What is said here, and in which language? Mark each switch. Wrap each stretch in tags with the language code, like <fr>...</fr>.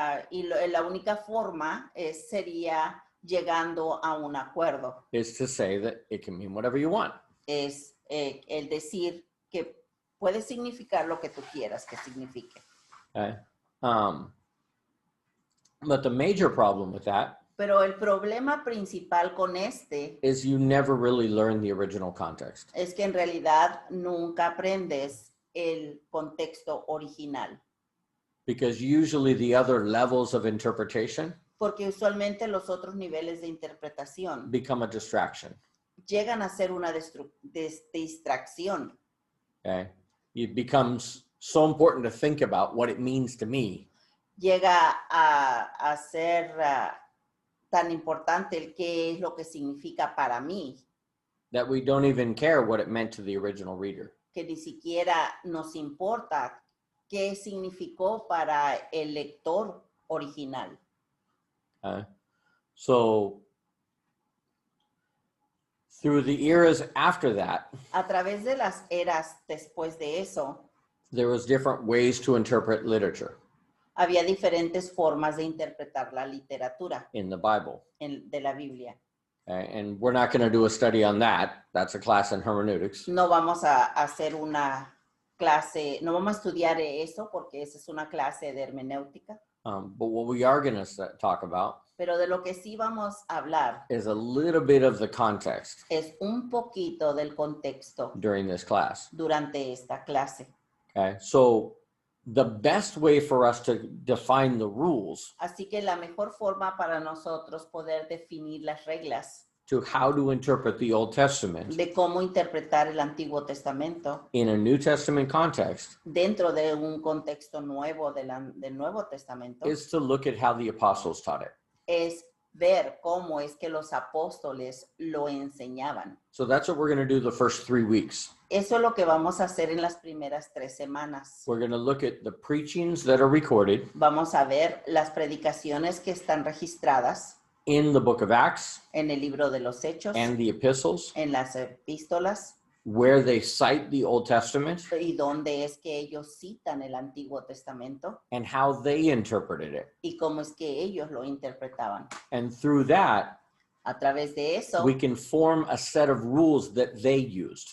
<es>La única forma sería llegando a un acuerdo.</es> <en>Is to say that it can mean whatever you want.</en> <es>Es el decir que puede significar lo que tú quieras que signifique.</es> <en>Okay? But the major problem with that</en> <es>Pero el problema principal con</es> <en>is you never really learn the original context.</en> <es>es que en realidad nunca aprendes el contexto original.</es> <en>Because usually the other levels of interpretation</en> <es>Porque usualmente los otros niveles de interpretación</es> <en>become a distraction.</en> <es>llegan a ser una distracción.</es> <en>Okay? It becomes so important to think about what it means to me</en> <es>Llega a ser tan importante el qué es lo que significa para mí,</es> <en>that we don't even care what it meant to the original reader.</en> <es>que ni siquiera nos importa qué significó para el lector original.</es> <en>So through the eras after that,</en> <es>A través de las eras después de eso,</es> <en>there was different ways to interpret literature</en> <es>había diferentes formas de interpretar la literatura</es> <en>in the Bible.</en> <es>de la Biblia.</es> <en>Okay? And we're not going to do a study on that. That's a class in hermeneutics.</en> <es>No vamos a hacer una clase, no vamos a estudiar eso porque esa es una clase de hermenéutica,</es> <en>But what we are going to talk about</en> <es>pero de lo que sí vamos a hablar</es> <en>is a little bit of the context</en> <es>es un poquito del contexto</es> <en>during this class.</en> <es>durante esta clase.</es> <en>Okay? So the best way for us to define the rules</en> <es>Así que la mejor forma para nosotros poder definir las reglas</es> <en>to how to interpret the Old Testament</en> <es>de cómo interpretar el Antiguo Testamento</es> <en>in a New Testament context</en> <es>dentro de un contexto nuevo del Nuevo Testamento</es> <en>is to look at how the apostles taught it.</en> <es>es ver cómo es que los apóstoles lo enseñaban.</es> <en>So that's what we're going to do the first 3 weeks.</en> <es>Eso es lo que vamos a hacer en las primeras 3 semanas.</es> <en>We're going to look at the preachings that are recorded</en> <es>Vamos a ver las predicaciones que están registradas</es> <en>in the book of Acts</en> <es>en el libro de los Hechos,</es> <en>and the epistles,</en> <es>en las epístolas,</es> <en>where they cite the Old Testament</en> <es>y donde es que ellos citan el Antiguo Testamento</es> <en>and how they interpreted it.</en> <es>y cómo es que ellos lo interpretaban.</es> <en>And through that,</en> <es>A través de eso</es> <en>we can form a set of rules that they used.</en>